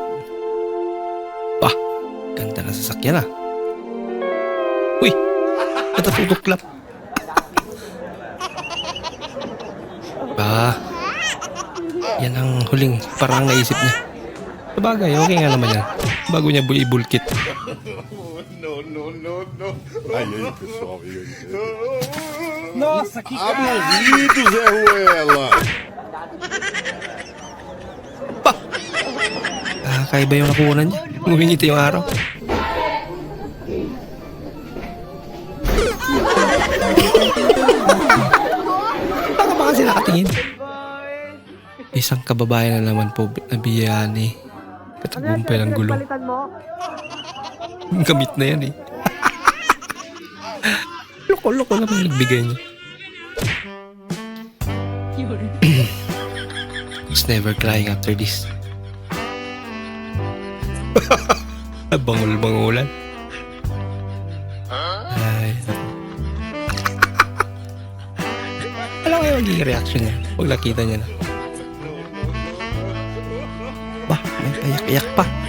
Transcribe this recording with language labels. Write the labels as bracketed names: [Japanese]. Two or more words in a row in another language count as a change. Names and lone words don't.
[Filipino] Bah, ganda na sasakyan ah. Uy, natatutuklap. Bah, yan ang huling parang naisip niya. Sabagay, okay nga naman yan. Bago niya ibulkit. [Portuguese] Nossa, que aborrido, Zé Ruela! [Filipino] Kaiba yung nakuha niya. Ngumingiti yung araw. Baka kasi nakatingin. Isang kababayan na naman po na biyani. Katagumpay ng gulong. Gamit na yan eh. Loko-loko naman yung nagbigay niya. [English] He's never crying after this. [Filipino] Bangul-bangulan. Ay. Alam kayo magiging reaction niya pag nakita niya na. Bah, may payak-iyak pa.